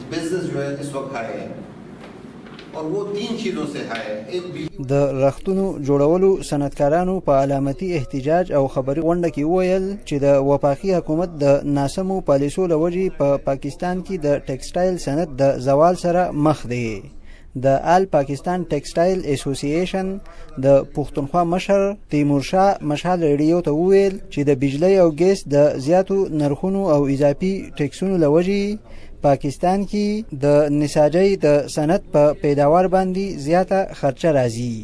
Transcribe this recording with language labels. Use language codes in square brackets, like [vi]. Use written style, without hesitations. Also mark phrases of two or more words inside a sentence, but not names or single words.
[ur] بزنس جو ہے اس وقت ہائی ہے اور وہ 3 چیزوں سے ہائی ہے. एक [ps] د رختونو جوړولو صنعتکارانو په علامتي احتجاج او خبري غونډه کې وویل چې د وفاقي حکومت د ناسمو پالیسو له وجې په پاکستان کې د ټیکسټایل صنعت د زوال سره مخ دی. د آل پاکستان ټیکسټایل اسوسییشن د پښتونخوا مشر تیمورشاه مشال ریډیو ته وویل چې د بجلی او ګیس د زیاتو نرخونو او اضافي ټیکسونو له وجې پاکستان کې د نساجۍ د صنعت په پیداوار باندې زیاته خرچه راځي.